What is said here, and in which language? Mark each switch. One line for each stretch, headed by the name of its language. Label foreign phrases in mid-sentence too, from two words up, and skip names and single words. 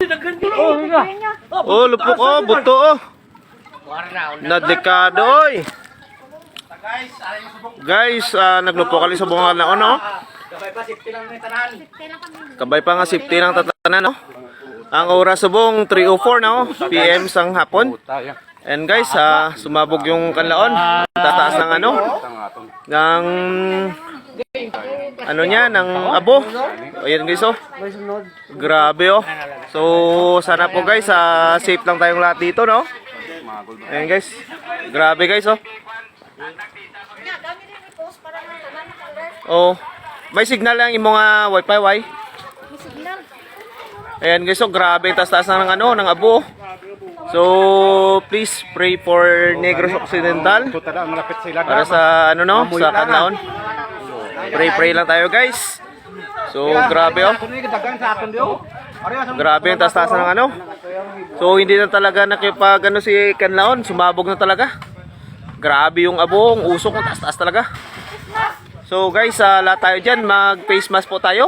Hiligaynon: Oh, lupok oh, buto oh. Nadekado oy. Guys, naglupok kali sa bunga kanlaon oh. Kabay pa nga safety ng tatanan oh. Ang oras subong 3:04 na oh, PM sang hapon.
Filipino: And guys, sumabog yung kanlaon. Tataas ng ano? Ng ano niya, ng abo. Ayan guys oh. Grabe oh. So sana po guys, safe lang tayong lahat dito no. Ayan guys. Grabe guys oh. Oh, may signal lang yung mga wifi. Ayan guys oh, grabe taas-taas ng ano, ng abo.
English: So please pray for Negros Occidental.
Filipino: Para sa ano no, sa kanlaon. Pray lang tayo guys. So grabe oh. Grabe yung taas-taas ng ano. So hindi na talaga nakipag ano si kanlaon, sumabog na talaga. Grabe yung abo, ang usok ng taas-taas talaga. So guys, lahat tayo dyan, mag
English: face mask
Filipino: po tayo.